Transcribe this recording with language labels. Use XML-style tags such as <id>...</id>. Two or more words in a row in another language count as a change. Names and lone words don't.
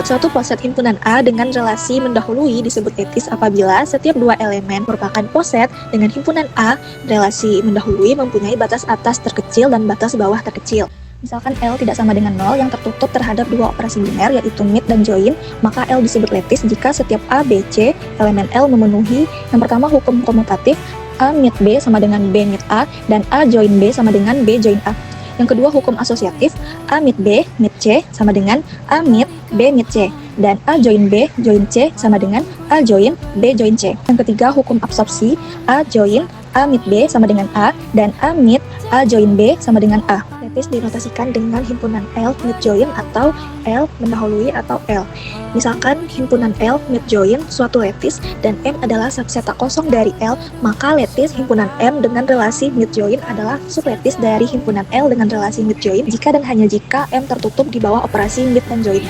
<id>Suatu poset himpunan A dengan relasi mendahului disebut lattice apabila setiap dua elemen merupakan poset dengan himpunan A, relasi mendahului mempunyai batas atas terkecil dan batas bawah terkecil. Misalkan L tidak sama dengan 0 yang tertutup terhadap dua operasi biner yaitu meet dan join, maka L disebut lattice jika setiap A, B, C elemen L memenuhi yang pertama hukum komutatif A meet B sama dengan B meet A, dan A join B sama dengan B join A. Yang kedua hukum asosiatif, A meet B meet C sama dengan A meet B meet C, dan A join B join C sama dengan A join B join C. Yang ketiga hukum absorpsi, A join A meet B sama dengan A, dan A meet A join B sama dengan A. Lattice dinotasikan dengan himpunan L meet join atau L mendahului atau L. Misalkan himpunan L meet join suatu lattice dan M adalah subseta kosong dari L, maka lattice himpunan M dengan relasi meet join adalah sublattice dari himpunan L dengan relasi meet join jika dan hanya jika M tertutup di bawah operasi meet dan join.</id>